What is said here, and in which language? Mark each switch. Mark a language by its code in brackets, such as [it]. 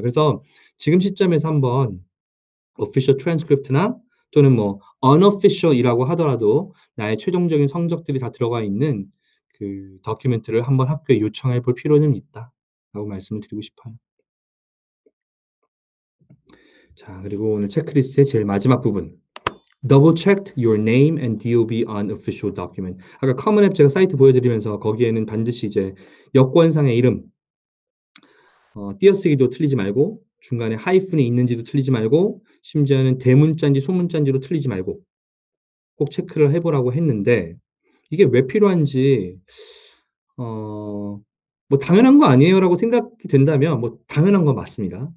[ko] 그래서 지금 시점에서 한번 official transcript나 또는 뭐 unofficial이라고 하더라도 나의 최종적인 성적들이 다 들어가 있는 그 다큐멘트를 한번 학교에 요청해 볼 필요는 있다라고 말씀을 드리고 싶어요. 자, 그리고 오늘 체크리스트의 제일 마지막 부분. [en] Double checked your name and DOB on official document. [ko] 아까 커먼 앱 제가 사이트 보여드리면서 거기에는 반드시 이제 여권상의 이름, 띄어쓰기도 틀리지 말고 중간에 하이픈이 있는지도 틀리지 말고 심지어는 대문자인지 소문자인지도 틀리지 말고 꼭 체크를 해보라고 했는데 이게 왜 필요한지 뭐 당연한 거 아니에요라고 생각이 된다면 뭐 당연한 건 맞습니다.